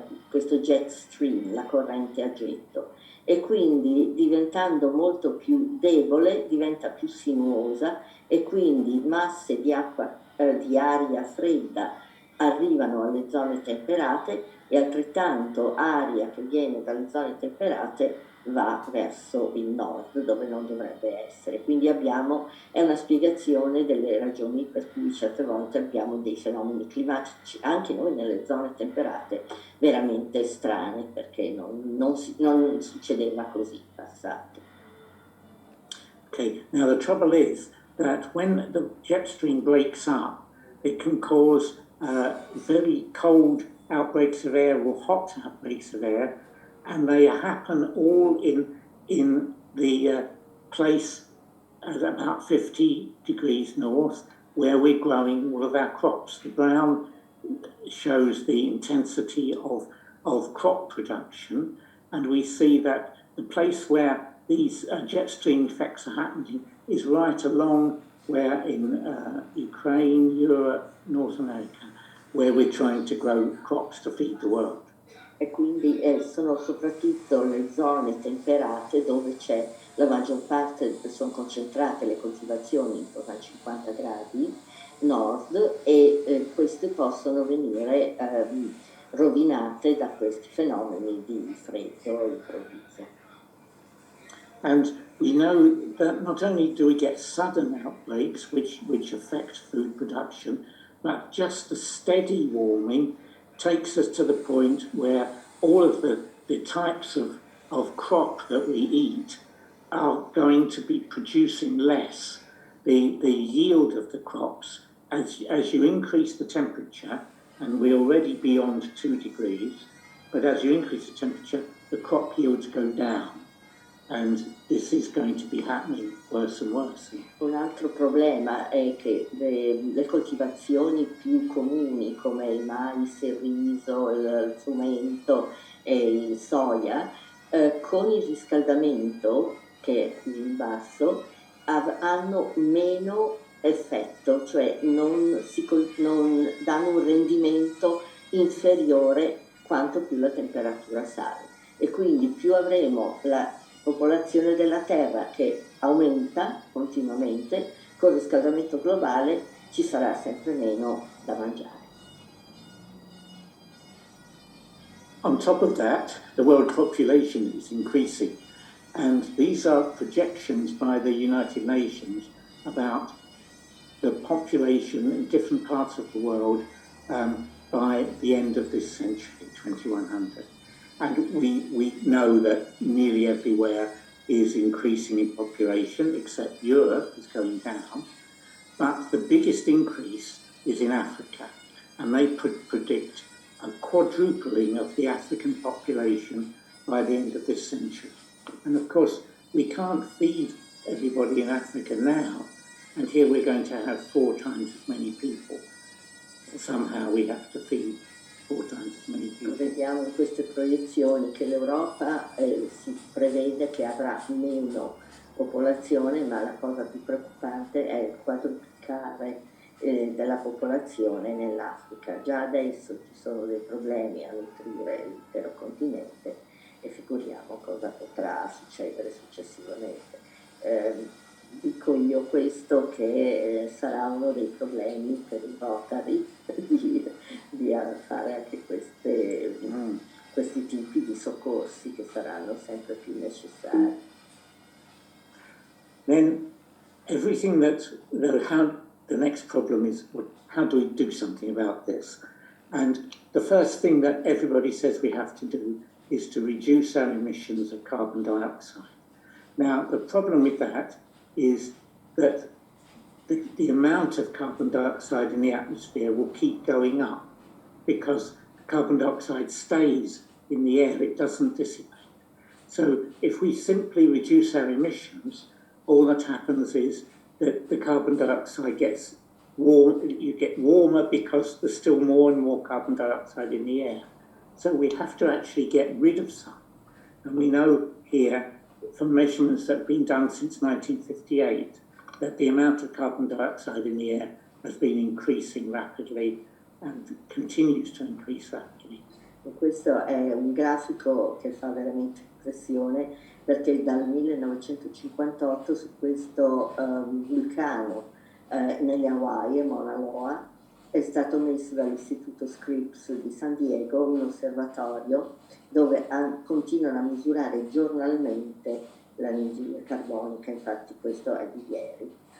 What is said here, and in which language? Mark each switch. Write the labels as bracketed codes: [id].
[it] questo jet stream, la corrente a getto, e quindi diventando molto più debole diventa più sinuosa e quindi masse di acqua, di aria fredda arrivano alle zone temperate e altrettanto aria che viene dalle zone temperate va verso il nord dove non dovrebbe essere. Quindi è una spiegazione delle ragioni per cui certe volte abbiamo dei fenomeni climatici anche noi nelle zone temperate veramente strane, perché non succedeva così in passato. [en] Okay, now the trouble is that when the jet stream breaks up, it can cause very cold outbreaks of air or hot outbreaks of air, and they happen all in the place at about 50 degrees north, where we're growing all of our crops. The brown shows the intensity of crop production, and we see that the place where these jet stream effects are happening is right along where in Ukraine, Europe, North America, where we're trying to grow crops to feed the world. [it] E quindi sono soprattutto le zone temperate dove c'è la maggior parte, sono concentrate le coltivazioni intorno a 50 gradi nord e queste possono venire rovinate da questi fenomeni di freddo improvviso. [en] And we know that not only do we get sudden outbreaks which affect food production, but just the steady warming takes us to the point where all of the types of crop that we eat are going to be producing less. The yield of the crops, as you increase the temperature, and we're already beyond 2 degrees, but as you increase the temperature, the crop yields go down. And this is going to be happening worse and worse. [it] Un altro problema è che le coltivazioni più comuni come il mais, il riso, il frumento e il soia, con il riscaldamento che è più in basso, hanno meno effetto, cioè non danno un rendimento inferiore quanto più la temperatura sale. E quindi più avremo popolazione della Terra che aumenta continuamente, con il riscaldamento globale ci sarà sempre meno da mangiare. [en] On top of that, the world population is increasing, and these are projections by the United Nations about the population in different parts of the world by the end of this century, 2100. And we know that nearly everywhere is increasing in population, except Europe is going down. But the biggest increase is in Africa, and they predict a quadrupling of the African population by the end of this century. And of course, we can't feed everybody in Africa now, and here we're going to have 4 times as many people. Somehow we have to feed 4 times as many people. [it] Vediamo in queste proiezioni che l'Europa si prevede che avrà meno popolazione, ma la cosa più preoccupante è il quadruplicare della popolazione nell'Africa. Già adesso ci sono dei problemi a nutrire l'intero continente e figuriamo cosa potrà succedere successivamente. Dico io questo che sarà uno dei problemi per i Rotary di fare anche questi tipi di soccorsi che saranno sempre più necessari. [en] Then everything the next problem is, how do we do something about this? And the first thing that everybody says we have to do is to reduce our emissions of carbon dioxide. Now, the problem with that is that the amount of carbon dioxide in the atmosphere will keep going up because carbon dioxide stays in the air, it doesn't dissipate. So if we simply reduce our emissions, all that happens is that the carbon dioxide gets warm, you get warmer because there's still more and more carbon dioxide in the air. So we have to actually get rid of some. And we know here from measurements that have been done since 1958 that the amount of carbon dioxide in the air has been increasing rapidly and continues to increase rapidly. [it] E questo è un grafico che fa veramente impressione perché dal 1958 su questo vulcano nelle Hawaii, Mauna Loa, è stato messo dall'Istituto Scripps di San Diego un osservatorio dove continuano a misurare giornalmente l'anidride carbonica, infatti questo è di ieri.